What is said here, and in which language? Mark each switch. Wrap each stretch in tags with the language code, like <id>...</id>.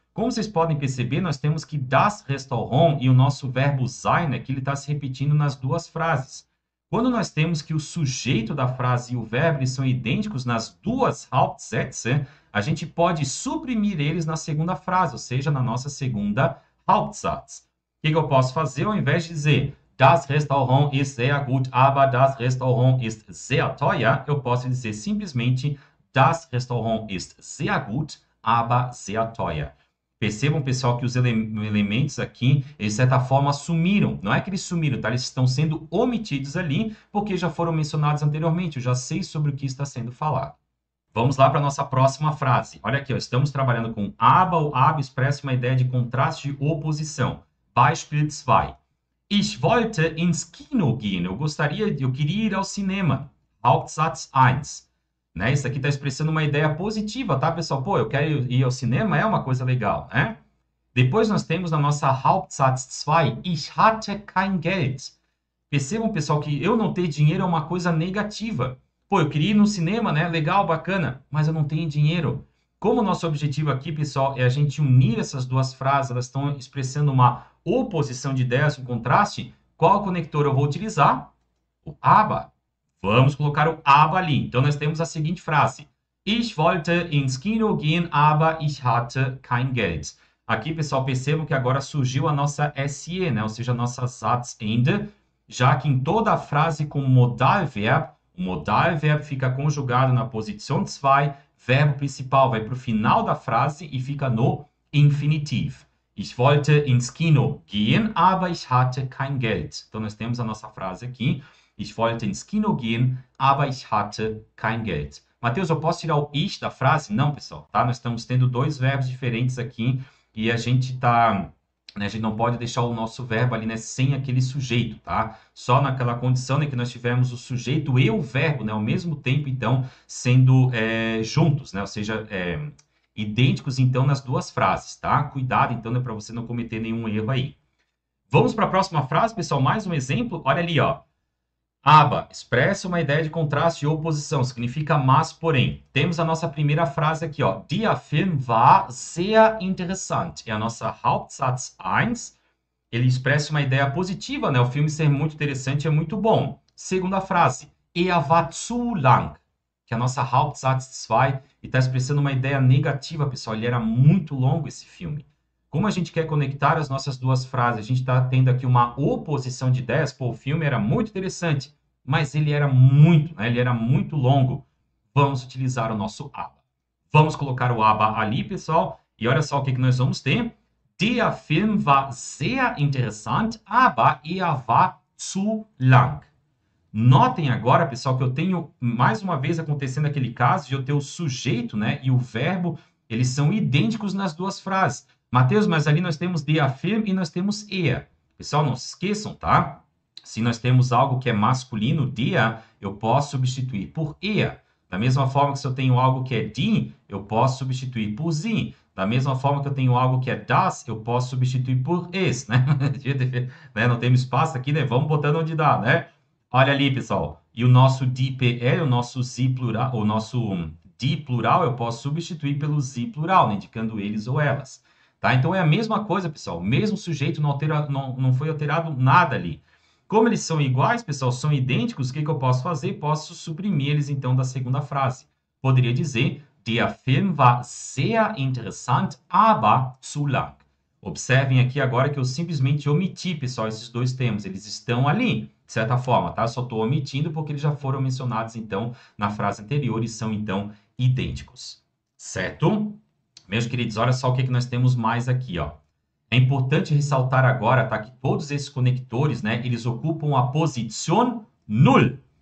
<pt>Como vocês podem perceber, nós temos que das Restaurant e o nosso verbo sein, né, que ele está se repetindo nas duas frases. Quando nós temos que o sujeito da frase e o verbo eles são idênticos nas duas Hauptsätze, a gente pode suprimir eles na segunda frase, ou seja, na nossa segunda Hauptsatz. O que eu posso fazer? Ao invés de dizer</pt> <de>das Restaurant ist sehr gut, aber das Restaurant ist sehr teuer,</de> <pt>eu posso dizer simplesmente</pt> <de>das Restaurant ist sehr gut, aber sehr teuer.</de> <pt>Percebam, pessoal, que os elementos aqui, eles, de certa forma, sumiram. Não é que eles sumiram, tá? Eles estão sendo omitidos ali, porque já foram mencionados anteriormente. Eu já sei sobre o que está sendo falado. Vamos lá para a nossa próxima frase. Olha aqui, ó, estamos trabalhando com aber. O aber expressa uma ideia de contraste de oposição.</pt> <de>Beispiel 2. Ich wollte ins Kino gehen.</de> <pt>Eu queria ir ao cinema. Hauptsatz 1. Né? Isso aqui está expressando uma ideia positiva, tá, pessoal? Pô, eu quero ir ao cinema, é uma coisa legal, né? Depois nós temos na nossa Hauptsatz 2,</pt> <de>ich hatte kein Geld.</de> <pt>Percebam, pessoal, que eu não ter dinheiro é uma coisa negativa. Pô, eu queria ir no cinema, né? Legal, bacana, mas eu não tenho dinheiro. Como o nosso objetivo aqui, pessoal, é a gente unir essas duas frases, elas estão expressando uma oposição de ideias, um contraste, qual conector eu vou utilizar? O aber. Vamos colocar o aber ali. Então, nós temos a seguinte frase.</pt> <de>Ich wollte ins Kino gehen, aber ich hatte kein Geld.</de> <pt>Aqui, pessoal, percebam que agora surgiu a nossa SE, né? Ou seja, a nossa Satzende, já que em toda a frase com modal verbo, o modal verbo fica conjugado na posição 2, verbo principal vai para o final da frase e fica no infinitivo.</pt> <de>Ich wollte ins Kino gehen, aber ich hatte kein Geld.</de> <pt>Então, nós temos a nossa frase aqui.</pt> <de>Ich wollte ins Kino gehen, aber ich hatte kein Geld.</de> <pt>Mateus, eu posso tirar o ich da frase? Não, pessoal, tá? Nós estamos tendo dois verbos diferentes aqui e a gente tá... né, a gente não pode deixar o nosso verbo ali, né, sem aquele sujeito, tá? Só naquela condição, né, que nós tivemos o sujeito e o verbo, né, ao mesmo tempo, então, sendo juntos, né? Ou seja, idênticos, então, nas duas frases, tá? Cuidado, então, né, para você não cometer nenhum erro aí. Vamos para a próxima frase, pessoal. Mais um exemplo. Olha ali, ó. Aber expressa uma ideia de contraste e oposição, significa mas, porém. Temos a nossa primeira frase aqui, ó.</pt> <de>Der Film war sehr interessant.</de> <pt>É a nossa Hauptsatz 1. Ele expressa uma ideia positiva, né? O filme ser muito interessante é muito bom. Segunda frase.</pt> <de>Er war zu lang.</de> <pt>Que é a nossa Hauptsatz 2. E está expressando uma ideia negativa, pessoal. Ele era muito longo, esse filme. Como a gente quer conectar as nossas duas frases, a gente está tendo aqui uma oposição de ideias. Pô, o filme era muito interessante, mas ele era muito, né? Ele era muito longo. Vamos utilizar o nosso aber. Vamos colocar o aber ali, pessoal. E olha só o que nós vamos ter.</pt> <de>Der Film war sehr interessant, aber er war zu lang.</de> <pt>Notem agora, pessoal, que eu tenho mais uma vez acontecendo aquele caso de eu ter o sujeito, né, e o verbo, eles são idênticos nas duas frases. Mateus, mas ali nós temos der Film e nós temos er. Pessoal, não se esqueçam, tá? Se nós temos algo que é masculino, der, eu posso substituir por er. Da mesma forma que se eu tenho algo que é die, eu posso substituir por sie. Da mesma forma que eu tenho algo que é das, eu posso substituir por es, né? Não temos espaço aqui, né? Vamos botando onde dá, né? Olha ali, pessoal. E o nosso die-pl, o nosso sie plural, o nosso die plural, eu posso substituir pelo sie plural, né? Indicando eles ou elas. Tá? Então, é a mesma coisa, pessoal. O mesmo sujeito não foi alterado nada ali. Como eles são iguais, pessoal, são idênticos, o que eu posso fazer? Posso suprimir eles, então, da segunda frase. Poderia dizer,</pt> <de>der Film war sehr interessant, aber zu lang.</de> <pt>Observem aqui agora que eu simplesmente omiti, pessoal, esses dois termos. Eles estão ali, de certa forma, tá? Só estou omitindo porque eles já foram mencionados, então, na frase anterior e são, então, idênticos. Certo? Meus queridos, olha só o que nós temos mais aqui, ó. É importante ressaltar agora, tá, que todos esses conectores, né, eles ocupam a posição null.</pt>